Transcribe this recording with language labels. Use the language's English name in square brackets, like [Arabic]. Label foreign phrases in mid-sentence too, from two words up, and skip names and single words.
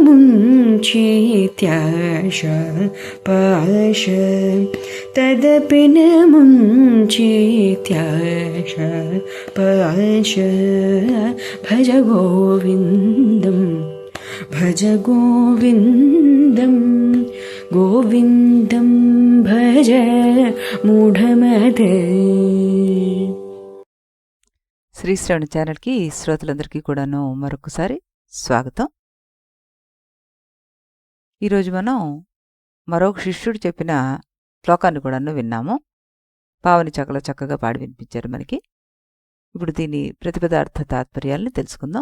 [Sanskrit] मुञ्चेत्याशा पाश तदपि न मुञ्चेत्याशा पाश भज गोविन्दम् भज गोविन्दं गोविन्दं भज మూఢమతే. [Telugu] శ్రీ శ్రవణ ఛానల్కి శ్రోతలందరికీ కూడాను మరొకసారి స్వాగతం. ఈరోజు మనం మరొక శిష్యుడు చెప్పిన శ్లోకాన్ని కూడాను విన్నాము. పావని చక్కల చక్కగా పాడి వినిపించారు మనకి. ఇప్పుడు దీని ప్రతిపదార్థ తాత్పర్యాలను తెలుసుకుందాం.